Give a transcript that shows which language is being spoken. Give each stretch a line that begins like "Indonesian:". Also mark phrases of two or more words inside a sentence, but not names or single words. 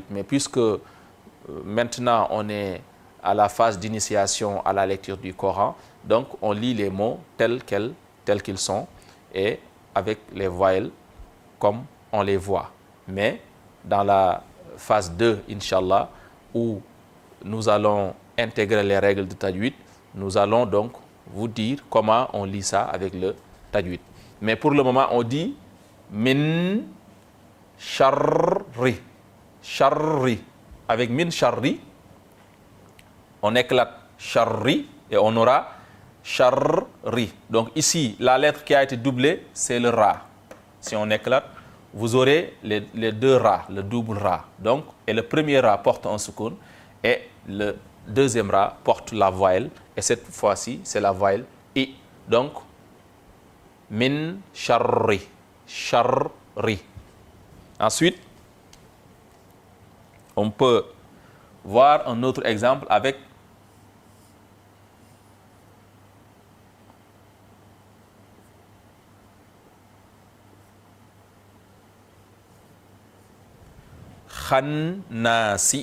French: Mais puisque maintenant on est à la phase d'initiation à la lecture du Coran, donc on lit les mots tels qu'ils sont et avec les voyelles comme on les voit. Mais dans la phase 2, Inch'Allah, où nous allons intégrer les règles de tajwid, nous allons donc vous dire comment on lit ça avec le tajwid. Mais pour le moment, on dit
Arabic: من شر,
French: sharri. Avec
Arabic: من شر,
French: on éclate sharri et on aura sharri. Donc ici, la lettre qui a été doublée, c'est le ra. Si on éclate, vous aurez les deux ra, le double ra. Donc, et le premier ra porte un soukoun et le deuxième ra porte la voyelle. Et cette fois-ci, c'est la voyelle i. Donc,
Arabic: من شر، شر.
French: Ensuite, on peut voir un autre exemple avec khannasi.